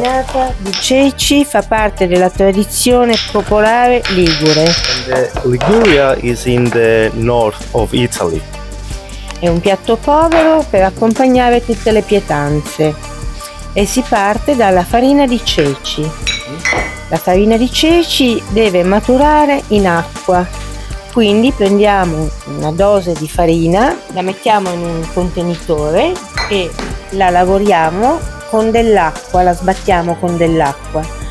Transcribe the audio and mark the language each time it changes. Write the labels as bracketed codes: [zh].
[it] Farinata di ceci fa parte della tradizione popolare ligure. [en] And Liguria is in the north of Italy. [it] È un piatto povero per accompagnare tutte le pietanze e si parte dalla farina di ceci. La farina di ceci deve maturare in acqua, quindi prendiamo una dose di farina, la mettiamo in un contenitore e la lavoriamo con dell'acqua, la sbattiamo con dell'acqua.